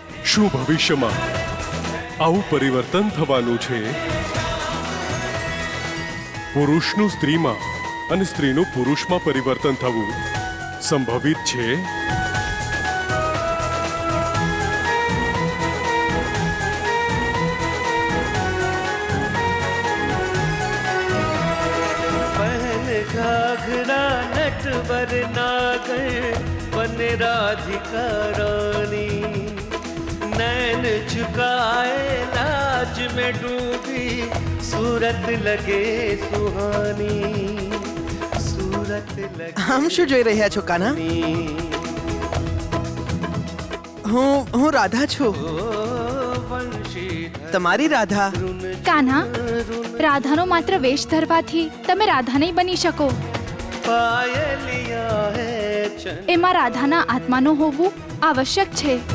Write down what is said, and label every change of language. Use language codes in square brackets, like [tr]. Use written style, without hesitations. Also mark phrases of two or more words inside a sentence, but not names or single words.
[gu] શું ભવિષ્યમાં આવું પરિવર્તન થવાનું છે? પુરુષનું સ્ત્રીમાં અને સ્ત્રીનું પુરુષમાં પરિવર્તન થવું સંભવિત છે? [hi] घाघरा नटवर नागर बन राधिका रानी, नैन झुकाए लाज में डूबी सूरत लगे सुहानी, सूरत लगे। [gu] આમ શું જોઈ રહ્યા છો કાના? હું રાધા છું, તમારી રાધા. કાન્હા, રાધાનો માત્ર વેશ ધરવાથી તમે રાધા નહીં બની શકો. એમાં રાધાના આત્માનું હોવું આવશ્યક છે.